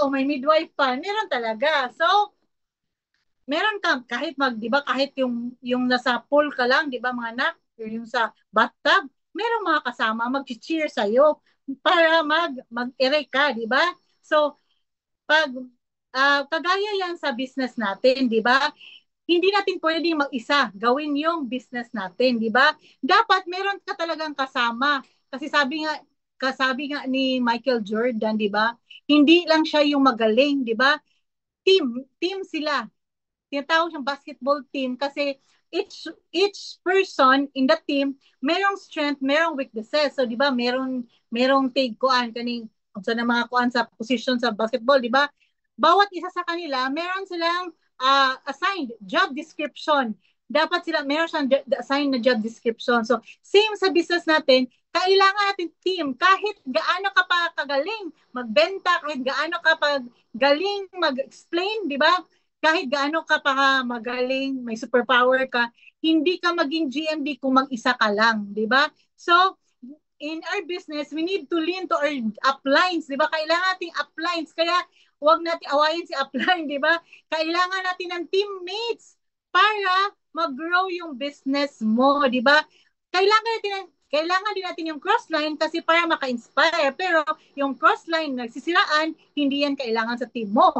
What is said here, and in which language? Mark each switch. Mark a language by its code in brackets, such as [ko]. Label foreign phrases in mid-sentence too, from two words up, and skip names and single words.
[tl] O may midwife pa, meron talaga. So, meron ka kahit 'di ba kahit yung nasa pool ka lang 'di ba mga anak yung sa bathtub merong mga kasama [en] mag-cheer sa [tl] iyo para mag-erect ka 'di ba so pag kagaya yan sa business natin 'di ba hindi natin pwedeng mag-isa gawin yung business natin 'di ba dapat meron ka talagang kasama kasi sabi nga ni Michael Jordan 'di ba hindi lang siya yung magaling 'di ba team sila tinatawag siyang [en] basketball team [tl] kasi [en] each person in the team [tl] merong strength, merong weaknesses. So 'di ba, merong take [ceb] kuan kaning sa na mga kuan sa [tl] position sa basketball, 'di ba? Bawat isa sa kanila, meron silang [en] assigned job description. [tl] Dapat sila meron siyang assigned na [en] job description. [tl] So same sa business natin, kailangan natin team kahit gaano ka pa kagaling magbenta, kahit gaano ka pa galing mag-explain, 'di ba? Kahit gaano ka pa magaling, may superpower ka, hindi ka maging GMD kung mag-isa ka lang, di ba? [en] So, in our business, we need to lean to our uplines, [tl] di ba? Kailangan nating uplines, kaya huwag natin awayin si upline, di ba? Kailangan natin ng teammates para mag-grow yung business mo, di ba? Kailangan din natin yung crossline kasi para maka-inspire. Pero yung crossline nagsisiraan, hindi yan kailangan sa team mo.